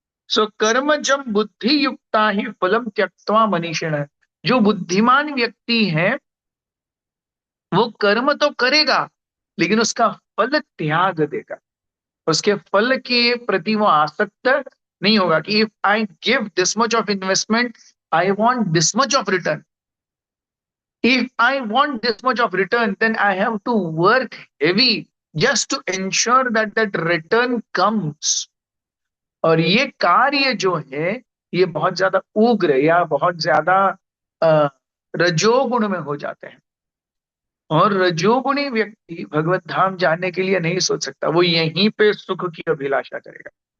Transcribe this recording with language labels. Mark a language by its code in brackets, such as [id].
[hi] सो [sa] कर्म जब बुद्धि युक्ता ही फलम त्यक्त्वा मनीषिण, [hi] जो बुद्धिमान व्यक्ति है वो कर्म तो करेगा लेकिन उसका फल त्याग देगा, उसके फल के प्रति वो आसक्त नहीं होगा कि [en] If I give this much of investment I want this much of return. If I want this much of return, then I have to work heavy just to ensure that that return comes. [hi] और ये कार्य जो है ये बहुत ज्यादा उग्र या बहुत ज्यादा अ, रजोगुण में हो जाते हैं, और रजोगुणी व्यक्ति भगवत धाम जाने के लिए नहीं सोच सकता, वो यहीं पे सुख की अभिलाषा करेगा।